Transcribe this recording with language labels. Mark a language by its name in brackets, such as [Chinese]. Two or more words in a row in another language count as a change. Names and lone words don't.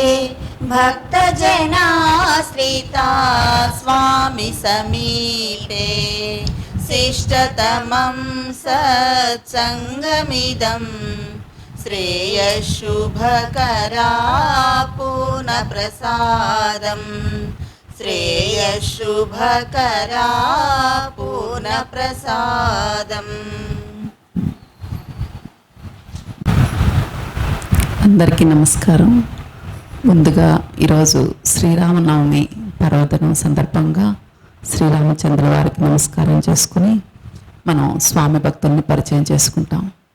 [Sanskrit] भक्तजनाश्रिता स्वामी समीपे शिष्टतमं सत्सङ्गमिदं श्रेयशुभकरा पूर्णप्रसादं श्रेयशुभकरा पूर्णप्रसादम्। [Telugu] అందరికీ నమస్కారం. ముందుగా ఈరోజు శ్రీరామనవమి పర్వదినం సందర్భంగా శ్రీరామచంద్ర వారికి నమస్కారం చేసుకుని మనం స్వామి భక్తుల్ని పరిచయం చేసుకుంటాం.